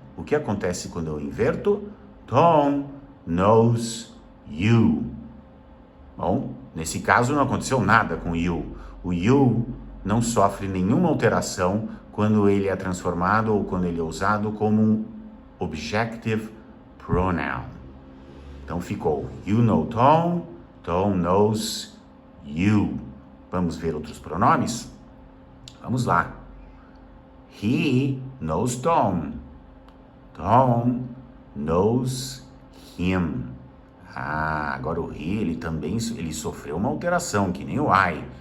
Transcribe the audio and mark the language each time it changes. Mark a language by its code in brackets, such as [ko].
[pt] O que acontece quando eu inverto? [en] Tom knows you. [pt] Bom, nesse caso não aconteceu nada com you. O you não sofre nenhuma alteração quando ele é transformado ou quando ele é usado como um objective pronoun. Então ficou [en] you know Tom, Tom knows you. [pt] Vamos ver outros pronomes? Vamos lá. [en] He knows Tom. Tom knows him. [pt] Agora o he, ele sofreu uma alteração, que nem o I.